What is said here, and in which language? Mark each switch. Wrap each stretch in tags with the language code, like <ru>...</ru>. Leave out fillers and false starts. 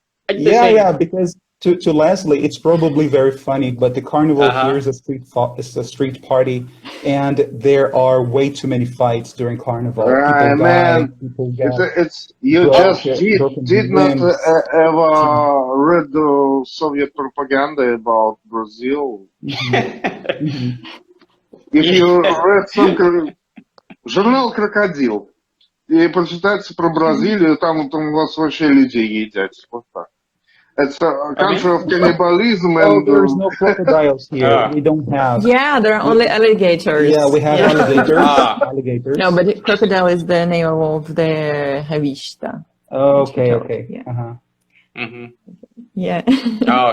<en>Yeah, because to Lesley, it's probably very funny, but the carnival here is a street party, and there are way too many fights during carnival. People die, people get you just did not ever read the Soviet propaganda about Brazil. If you read some</en> <ru>журнал «Крокодил» и прочитайте про Бразилию, там у вас вообще людей едят. Вот так.</ru> <en>It's a country of cannibalism and... there's no crocodiles here. We don't have... Yeah, there are only alligators. Yeah, we have alligators. No, but crocodile is the name of the revista. Okay. Yeah. Yeah.</en>